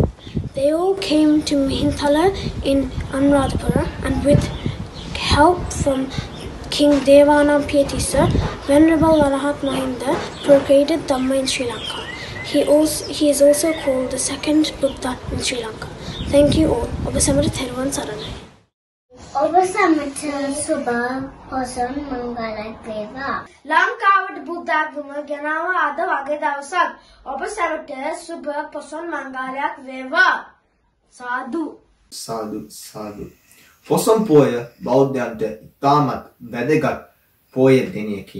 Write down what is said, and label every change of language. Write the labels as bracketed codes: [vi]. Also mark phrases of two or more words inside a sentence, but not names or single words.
[en] They all came to Mihintala in Anuradhapura, and with help from King Devanam Piyatissa, Venerable Arahat Mahinda propagated Dhamma in Sri Lanka. He is also called the second Buddha in Sri Lanka. Thank you all. [si] ඔබ සැමට තෙරුවන් සරණයි. ඔබ සැමට සුබ පොසොන් මංගලයක් වේවා. ලංකාවට බුද්ධාගම ගෙනාව අද වගේ දවසක්. ඔබ සැමට සුබ පොසොන් මංගලයක් වේවා. සාදු. සාදු සාදු. පොසොන් පොය බෞද්ධයන්ට ඉතාමත් වැදගත් පොය දිනයකි.